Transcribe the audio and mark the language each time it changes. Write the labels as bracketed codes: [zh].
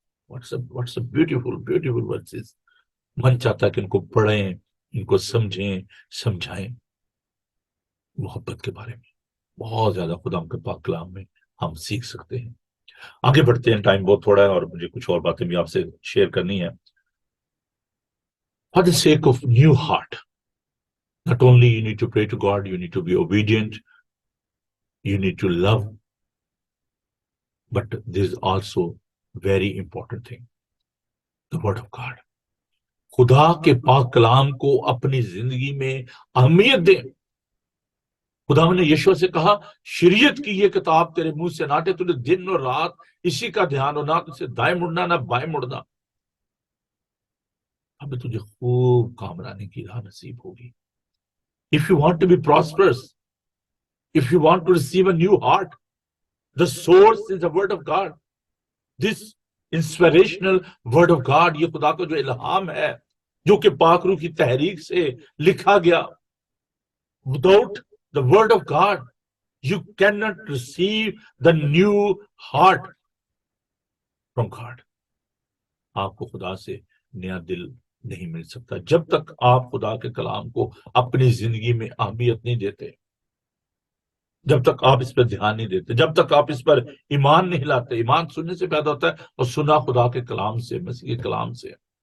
[en] What's a beautiful beautiful verses. [ur] من چاہتا ہے کہ ان کو پڑھیں، ان کو سمجھیں، سمجھائیں. محبت کے بارے میں بہت زیادہ خدا کے پاک کلام میں ہم سیکھ سکتے ہیں. آگے بڑھتے ہیں، ٹائم بہت تھوڑا ہے اور مجھے کچھ اور باتیں بھی آپ سے شیئر کرنی ہے. [en] For the sake of new heart, not only you need to pray to God, you need to be obedient, you need to love, but there is also very important thing, the word of God. [ur] خدا کے پاک کلام کو اپنی زندگی میں اہمیت دیں. خدا نے یشوع سے کہا شریعت کی یہ کتاب تیرے منہ سے نہ ہٹے، تجھے دن اور رات اسی کا دھیان ہو، نہ تجھے دائیں مڑنا نہ بائیں مڑنا. اب تجھے خوب کامرانی کی راہ نصیب ہوگی. [en] If you want to be prosperous, if you want to receive a new heart, the source is the word of God. This inspirational word of God, [ur] یہ خدا کا جو الہام ہے جو کہ پاک روح کی تحریک سے لکھا گیا. [en] Without the word of God, you cannot receive the new heart from God. [ur] آپ کو خدا سے نیا دل نہیں مل سکتا جب تک آپ خدا کے کلام کو اپنی زندگی میں اہمیت نہیں دیتے، جب تک آپ اس پر دھیان نہیں دیتے، جب تک آپ اس پر ایمان نہیں لاتے. ایمان سننے سے پیدا ہوتا ہے اور سنا خدا کے کلام سے، مسیح کے کلام سے.